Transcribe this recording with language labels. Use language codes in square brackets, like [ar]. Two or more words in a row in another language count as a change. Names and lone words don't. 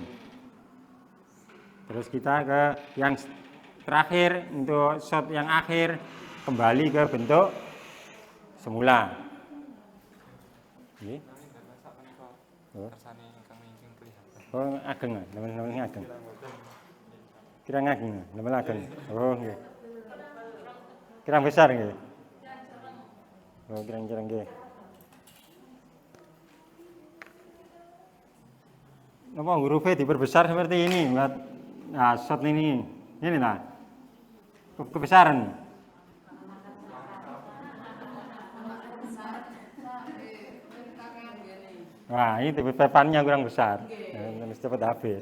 [id] Terus kita ke yang terakhir, untuk shot yang akhir kembali ke bentuk semula. [jv] Oh, ageng, teman-teman ageng. Kira ageng, teman ageng. Oh, nggih. Kirang besar nggih. Oh, kirang-kirang nggih. [id] Napa hurufnya diperbesar seperti ini buat nah, shot ini nah kebesaran. Wah, ini papannya kurang besar, mesti cepat habis.